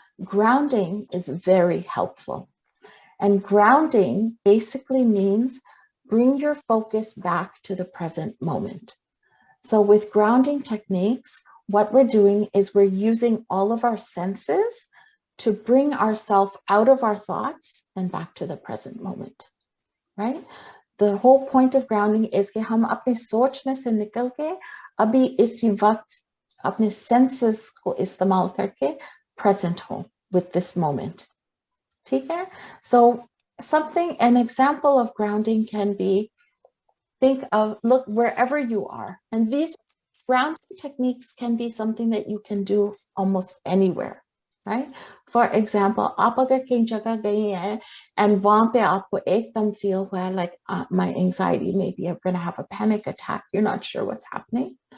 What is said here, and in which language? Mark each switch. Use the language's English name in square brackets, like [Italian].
[English] Grounding is very helpful. And grounding basically means bring your focus back to the present moment. So with grounding techniques, what we're doing is we're using all of our senses to bring ourselves out of our thoughts and back to the present moment, right? The whole point of grounding is [Hindi] कि हम अपने सोच में से निकल के अभी इसी वक्त अपने senses को इस्तेमाल करके present हो [English] with this moment. [Hindi] ठीक है? [English] So an example of grounding can be, think of, look wherever you are. And these grounding techniques can be something that you can do almost anywhere, right? For example, [Hindi] आप अगर कहीं जगह गई हैं [English] and [Hindi] वहाँ पे आपको एकदम feel हुआ [English] like my anxiety, maybe I'm going to have a panic attack, you're not sure what's happening.